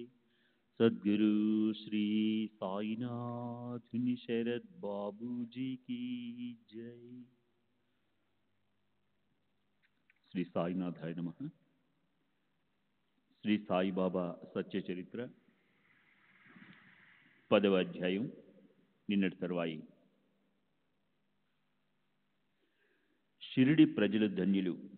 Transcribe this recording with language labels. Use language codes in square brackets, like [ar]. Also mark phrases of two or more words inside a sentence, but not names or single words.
[hi] सद्गुरु श्री साईनाथ शरद बाबू जी की जय। [te] శ్రీ సాయినాథాయ నమః. శ్రీ సాయిబాబా సత్య చరిత్ర 10వ అధ్యాయం నిన్నటి తరువాయి. షిరిడి ప్రజలు ధన్యులు.